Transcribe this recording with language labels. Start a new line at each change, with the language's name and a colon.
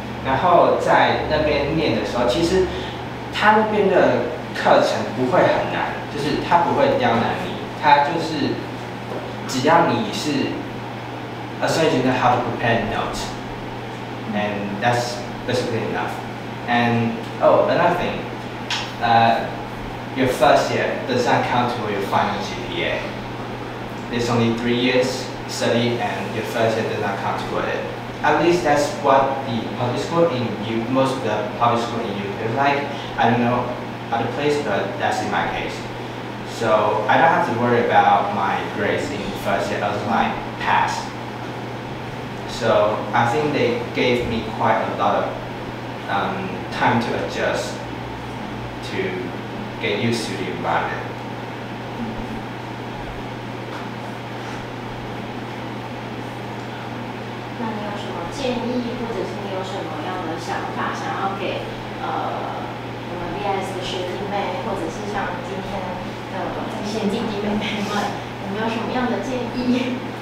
Chinese: 然后在那边念的时候，其实他那边的课程不会很难，就是他不会刁难你，他就是只要你是
English: as long as you know how to prepare notes, and that's basically enough. And another thing, your first year does not count toward your final GPA. There's only 3 years study, and your first year does not count toward it. At least that's what the public school most of the public school in UK is like. I don't know other place, but that's in my case. So I don't have to worry about my grades in first year. I was like pass. So I think they gave me quite a lot of time to adjust to get used to the environment.
Chinese: 那你有什么建议，或者是你有什么样的想法，想要给我们 VIS 的学弟妹，或者是像今天的一些弟弟妹妹们，有没有什么样的建议？